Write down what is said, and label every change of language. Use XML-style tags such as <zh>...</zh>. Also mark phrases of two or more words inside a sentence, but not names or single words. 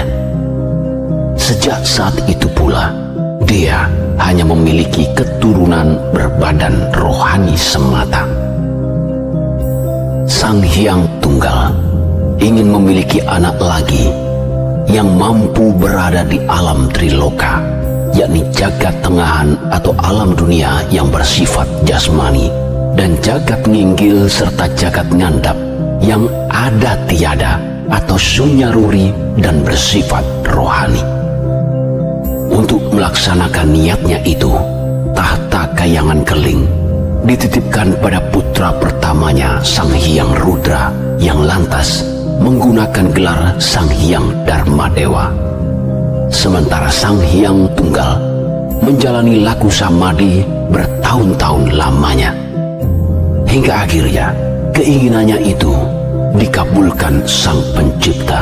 <id>Sejak saat itu pula, dia hanya memiliki keturunan berbadan rohani semata. Sang Hyang Tunggal ingin memiliki anak lagi yang mampu berada di alam Triloka, yakni jagat tengahan atau alam dunia yang bersifat jasmani, dan jagat nginggil serta jagat ngandap yang ada tiada atau sunyaruri dan bersifat rohani. Untuk melaksanakan niatnya itu, tahta Kayangan Keling dititipkan pada putra pertamanya Sang Hyang Rudra yang lantas menggunakan gelar Sang Hyang Darmadewa. Sementara Sang Hyang Tunggal menjalani laku samadhi bertahun-tahun lamanya. Hingga akhirnya keinginannya itu dikabulkan Sang Pencipta.</id>